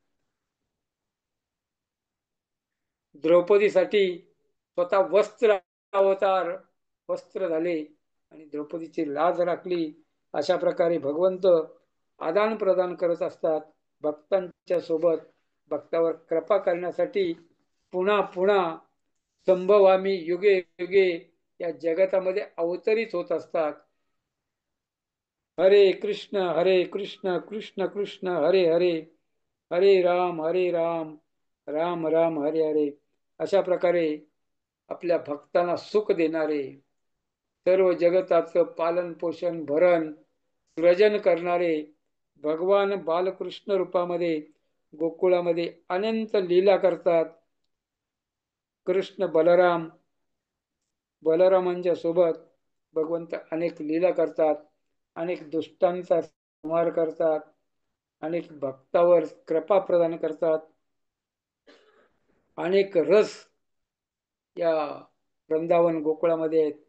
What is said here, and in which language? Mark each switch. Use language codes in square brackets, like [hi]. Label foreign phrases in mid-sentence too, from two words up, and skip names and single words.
[mr] द्रौपदीसाठी स्वतः वस्त्र अवतार वस्त्र झाले आणि द्रौपदीची लाज राखली. अशा प्रकारे भगवंत आदान प्रदान करत असतात भक्तांच्या सोबत. भक्तावर कृपा करण्यासाठी पुन्हा पुन्हा [sa] संभवामी युगे युगे [mr] या जगतामध्ये अवतरित होत असतात. [sa] हरे कृष्ण कृष्ण कृष्ण हरे हरे, हरे राम राम राम हरे हरे. [mr] अशा प्रकारे आपल्या भक्तांना सुख देणारे, सर्व जगताचं पालन पोषण भरण सृजन करणारे भगवान बालकृष्ण रूपामध्ये गोकुळामध्ये अनंत लीला करतात. कृष्ण बलराम, बलरामांच्या सोबत भगवंत अनेक लीला करतात, अनेक दुष्टांचा संहार करतात, अनेक भक्तावर कृपा प्रदान करतात, अनेक रस या वृंदावन गोकुळामध्ये आहेत.